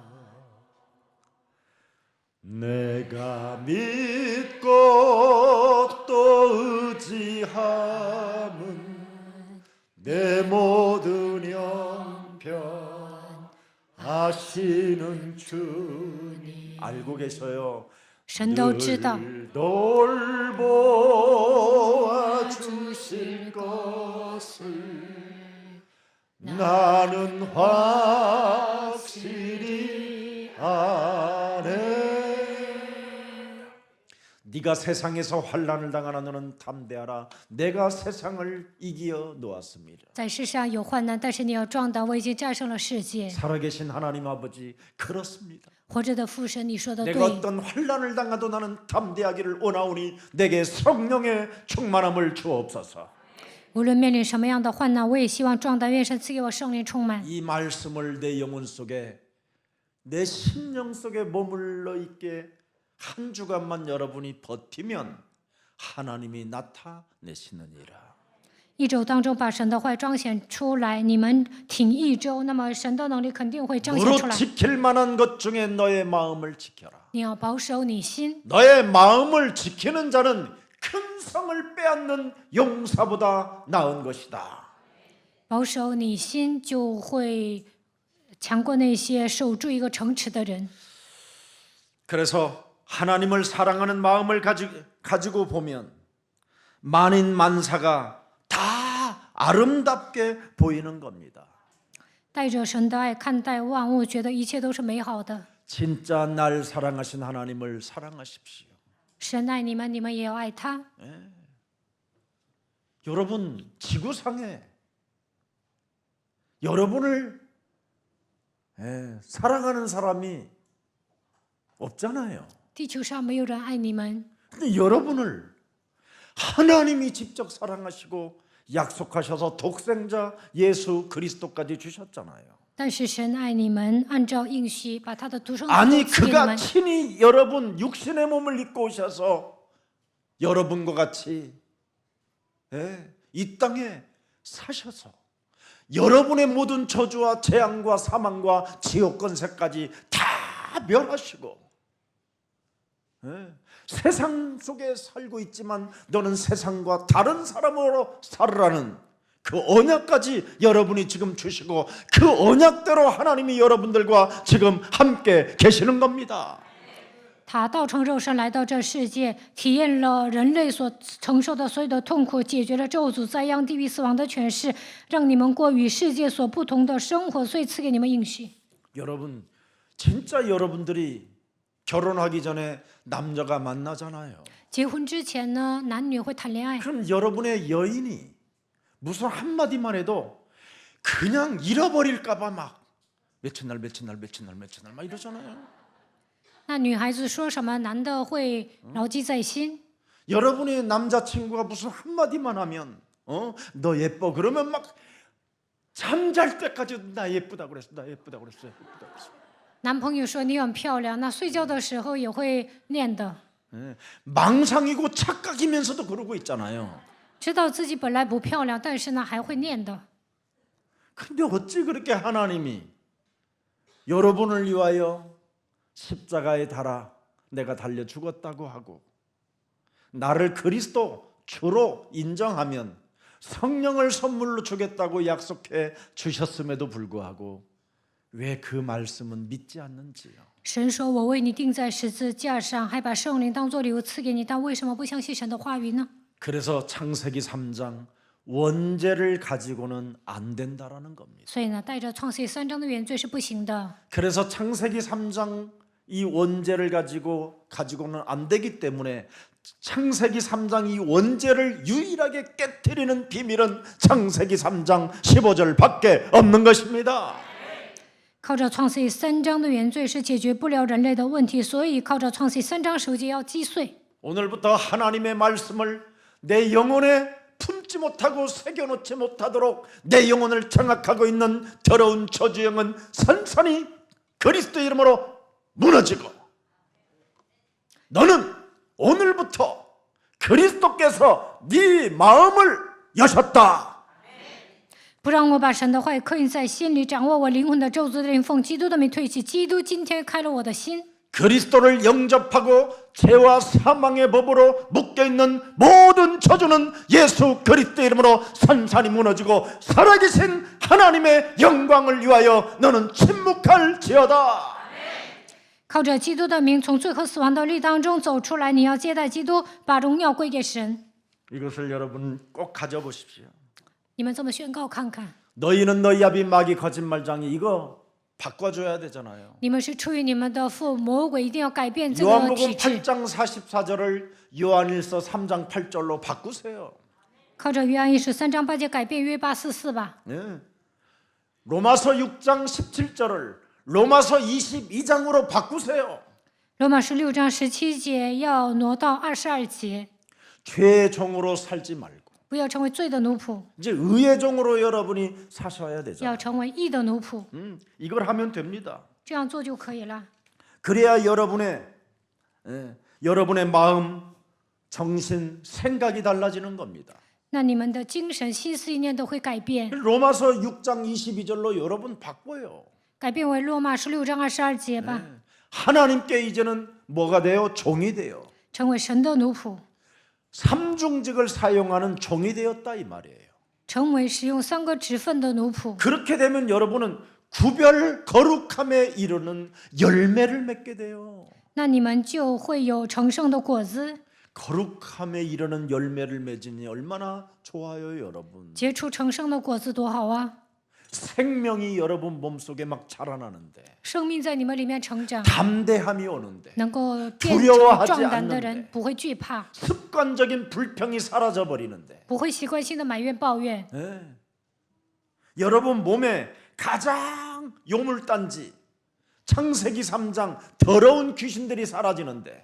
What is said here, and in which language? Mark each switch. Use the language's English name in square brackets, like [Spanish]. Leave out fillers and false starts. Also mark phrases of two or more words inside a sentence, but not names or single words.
[Korean] 내가 믿고 또 의지함은 내 모든 형편 아시는 주님 알고 계셔요. [Chinese] 神都知道， [Korean] 늘 돌보아 주실 것을 나는 확실히 아네. 네가 세상에서 환난을 당하나 너는 담대하라. 내가 세상을 이겨 놓았습니다. [Chinese] 在世上有患难，但是你要壮胆，我已经战胜了世界。 [Korean] 살아계신 하나님 아버지 그렇습니다. [Chinese] 活着的父神，你说的 [Korean] 내가 [Chinese] 对。 [Korean] 어떤 환난을 당하도 나는 담대하기를 원하오니 내게 성령의 충만함을 주옵소서. [Chinese] 无论面临什么样的患难，我也希望壮胆，愿神赐给我圣灵充满。 [Korean] 이 말씀을 내 영혼 속에 내 심령 속에 머물러 있게 한 주간만 여러분이 버티면 하나님이 나타내시느니라. [Chinese] 一周当中把神的话彰显出来，你们挺一周，那么神的能力肯定会彰显出 [Korean] 너로 [Chinese] 来。 [Korean] 지킬 만한 것 중에 너의 마음을 지켜라. [Chinese] 你要保守你心， [Korean] 너의 마음을 지키는 자는 큰 성을 빼앗는 용사보다 나은 것이다. [Chinese] 保守你心就会强过那些守住一个城池的人。 [Korean] 그래서 하나님을 사랑하는 마음을 가지고 보면 만인 만사가 다 아름답게 보이는 겁니다. [Chinese] 带着神的爱看待万物，觉得一切都是美好的。 [Korean] 진짜 날 사랑하신 하나님을 사랑하십시오. [Chinese] 神爱你们，你们也要爱他。 [Korean] 여러분 지구상에 여러분을 사랑하는 사람이 없잖아요. [Chinese] 地球上没有人爱你们， [Korean] 근데 여러분을 하나님이 직접 사랑하시고 약속하셔서 독생자 예수 그리스도까지 주셨잖아요. [Chinese] 但是神爱你们，按照应许把他的独生子 [Korean] 아니 [Chinese] 赐给你 [Korean] 그가 [Chinese] 们。 [Korean] 친히 여러분 육신의 몸을 입고 오셔서 여러분과 같이 이 땅에 사셔서 여러분의 모든 저주와 재앙과 사망과 지옥 권세까지 다 멸하시고 세상 속에 살고 있지만 너는 세상과 다른 사람으로 살으라는 그 언약까지 여러분이 지금 주시고 그 언약대로 하나님이 여러분들과 지금 함께 계시는 겁니다. [Chinese] 他道成肉身来到这世界，体验了人类所承受的所有的痛苦，解决了咒诅、灾殃、地狱、死亡的权势，让你们过与世界所不同的生活，所以赐给你们应许。 [Korean] 여러분 진짜 여러분들이 결혼하기 전에 남자가 만나잖아요. [Chinese] 结婚之前呢，男女会谈恋爱， [Korean] 그럼 여러분의 여인이 무슨 한마디만 해도 그냥 잃어버릴까봐 막 며칠 날 막 이러잖아요. [Chinese] 那女孩子说什么，男的会牢记在心。 [Korean] 여러분의 남자친구가 무슨 한마디만 하면 너 예뻐 그러면 막 잠잘 때까지 나 예쁘다 그랬어. [Chinese] 男朋友说你很漂亮，那睡觉的时候也会念的。 [Korean] 망상이고 착각이면서도 그러고 있잖아요. [Chinese] 知道自己本来不漂亮，但是呢还会念的。 [Korean] 근데 어찌 그렇게 하나님이 여러분을 위하여 십자가에 달아 내가 달려 죽었다고 하고 나를 그리스도 주로 인정하면 성령을 선물로 주겠다고 약속해 주셨음에도 불구하고 왜 그 말씀은 믿지 않는지요? [Chinese] 神说：“我为你钉在十字架上，还把圣灵当作礼物赐给你，但为什么不相信神的话语呢？” [Korean] 그래서 창세기 3장 원죄를 가지고는 안 된다라는 겁니다. [Chinese] 所以呢，带着创世3章的原罪是不行的。 [Korean] 그래서 창세기 3장 이 원죄를 가지고는 안 되기 때문에 창세기 3장 이 원죄를 유일하게 깨트리는 비밀은 창세기 3장 15절밖에 없는 것입니다. [Chinese] 靠着创世3章的原罪是解决不了人类的问题，所以靠着创世3章手节要击碎。 [Korean] 오늘부터 하나님의 말씀을 내 영혼에 품지 못하고 새겨놓지 못하도록 내 영혼을 장악하고 있는 더러운 저주영은 산산이 그리스도 이름으로 무너지고 너는 오늘부터 그리스도께서 네 마음을 여셨다. [Chinese] 不让我把神的话语刻印在心里，掌握我灵魂的咒诅的灵，奉基督的名退去。基督今天开了我的心。 [Korean] 그리스도를 영접하고 죄와 사망의 법으로 묶여있는 모든 저주는 예수 그리스도 이름으로 산산이 무너지고 살아계신 하나님의 영광을 위하여 너는 침묵할지어다. [Chinese] 靠着基督的名，从罪和死亡的律当中走出来。你要接待基督，把荣耀归给神。 [Korean] 이것을 여러분 꼭 가져보십시오. [Chinese] 你们这么宣告看看， [Korean] 너희는 너희 아비 마귀 거짓말장이 이거 바꿔줘야 되잖아요. [Chinese] 你们是出于你们的父魔鬼，一定要改变这个 [Korean] 요한복음 [Chinese] 体制。 [Korean] 8장 44절을 요한일서 3장 8절로 바꾸세요. [Chinese] 靠着约翰一书3章8节改变约844吧。 [Korean] 네. 로마서 6장 17절을 로마서 22장으로 바꾸세요. [Chinese] 罗马书6章17节要挪到22节， [Korean] 죄의 종으로 살지 말고 [Chinese] 不要成为罪的奴仆， [Korean] 이제 의의 종으로 여러분이 사셔야 되죠. [Chinese] 要成为义的奴仆。 [Korean] 이걸 하면 됩니다. [Chinese] 这样做就可以了。 [Korean] 그래야 여러분의 마음, 정신, 생각이 달라지는 겁니다. [Chinese] 那你们的精神、心思意念都会改变， [Korean] 로마서 6장 22절로 여러분 바꿔요. [Chinese] 改变为罗马书6章22节吧， [Korean] 하나님께 이제는 뭐가 돼요? 종이 돼요. [Chinese] 成为神的奴仆， [Korean] 삼중직을 사용하는 종이 되었다 이 말이에요. [Chinese] 成为使用3个职分的奴仆。 [Korean] 그렇게 되면 여러분은 구별 거룩함에 이르는 열매를 맺게 돼요. [Chinese] 那你们就会有成圣的果子， [Korean] 거룩함에 이르는 열매를 맺으니 얼마나 좋아요, 여러분. [Chinese] 结出成圣的果子多好啊！ [Korean] 생명이 여러분 몸속에 막 자라나는데 [Chinese] 生命在你们里面成长， [Korean] 담대함이 오는데 [Chinese] 能够变 [Korean] 두려워하지 [Chinese] 成壮胆的 [Korean] 않는데 [Chinese] 人，不会惧怕， [Korean] 습관적인 불평이 사라져 버리는데 [Chinese] 不会习惯性的埋怨抱怨。 [Korean] 여러분 몸에 가장 요물단지 창세기 3장 더러운 귀신들이 사라지는데